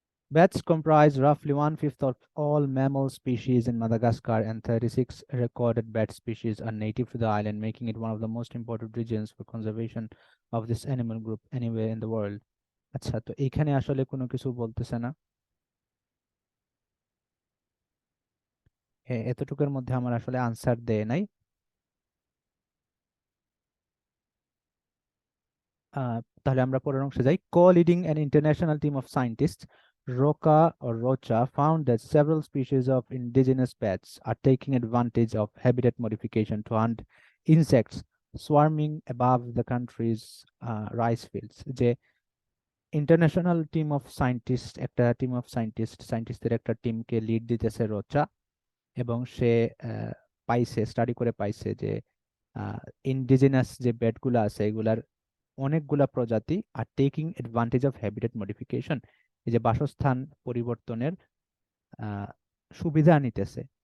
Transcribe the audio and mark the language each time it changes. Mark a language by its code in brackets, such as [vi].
[en] Bats comprise roughly 1/5 of all mammal species in Madagascar, and 36 recorded bat species are native to the island, making it one of the most important regions for conservation of this animal group anywhere in the world. [bn] আচ্ছা, তো এখানে আসলে কোনো কিছু বলতেছে না, এতটুকুর মধ্যে আমার আসলে আনসার দেয় নাই। তাহলে আমরা পরের অংশে যাই। [en] Co-leading an international team of scientists, Rocha found that several species of indigenous bats are taking advantage of habitat modification to hunt insects swarming above the country's rice fields. [bn] যে [en] international team of scientist, [bn] একটা team of সায়েন্টিস্টদের একটা টিমকে lead দিতেছে রোচা, এবং সে study করে পাইছে যে indigenous যে ব্যাটগুলো আছে এগুলার অনেকগুলা প্রজাতি [en] আর taking advantage of habitat modification, [bn] এই যে বাসস্থান পরিবর্তনের সুবিধা নিতেছে।